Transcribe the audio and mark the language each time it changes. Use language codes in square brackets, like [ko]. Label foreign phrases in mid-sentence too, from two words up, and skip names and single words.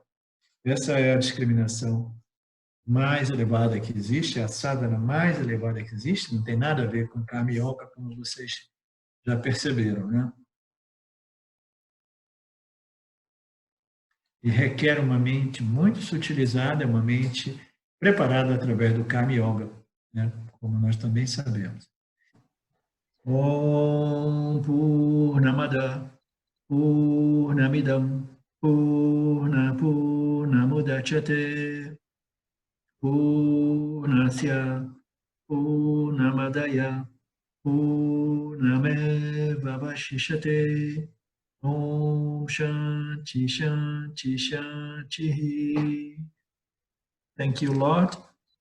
[pt] Essa é a discriminação mais elevada que existe, a sadhana mais elevada que existe, não tem nada a ver com Karma Yoga, como vocês já perceberam, né? E requer uma mente muito sutilizada, uma mente preparada através do Karma Yoga, né? Como nós também sabemos. [sa] Om Purnamada Purnamidam Purnamudachyate Purnasya Purnamadaya Purnamevavashishate Om Shanti Shanti Shanti. [en] Thank you, Lord.